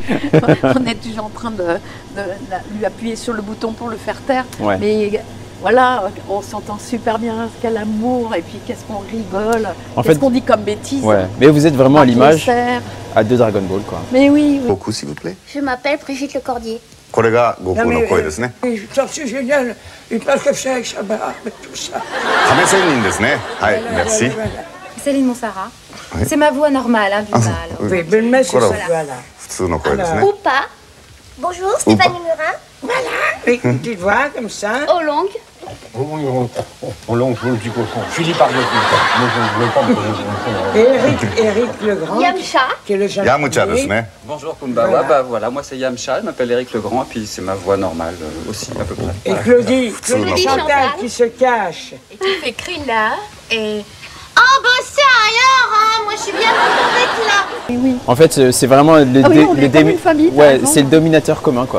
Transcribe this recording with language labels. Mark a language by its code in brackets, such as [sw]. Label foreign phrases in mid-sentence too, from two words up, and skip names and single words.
[fr] On est toujours en train de lui appuyer sur le bouton pour le faire taire. Mais voilà, on s'entend super bien, quel amour, et puis qu'est-ce qu'on rigole, qu'est-ce qu'on dit comme bêtises. Mais vous êtes vraiment à l'image de Dragon Ball, quoi. Mais oui. Goku, s'il vous plaît. Je m'appelle Brigitte Le Cordier. [ja] これが悟空の声ですね。 [fr] C'est génial, il parle comme ça avec sa barbe et tout ça. [ja] 亀仙人ですね。はい、merci. [fr] Céline Monsara. C'est ma voix normale, hein, Bulma. Oui, Bulma, c'est ça, voilà. [ja] 普通の声ですね。 [fr] Ou pas. Bonjour, Stéphanie Murin. Voilà, oui, une petite voix comme ça. Au longue. Au long, je le dis cochon. Philippe Argotin. Moi, je ne veux pas me Eric Legrand. Yamcha. Qui est le japonais. [ja] Yamchaですね。 [fr] Bonjour Kumbawa, voilà, moi c'est Yamcha, je m'appelle Eric Legrand, et puis c'est ma voix normale aussi, à peu près. Et Claudie Chantal qui se cache. Et tu fais Krilla et... Oh bah c'est ailleurs, moi je suis bien contente d'être là. Oui. En fait, c'est vraiment c'est le dominateur commun, quoi.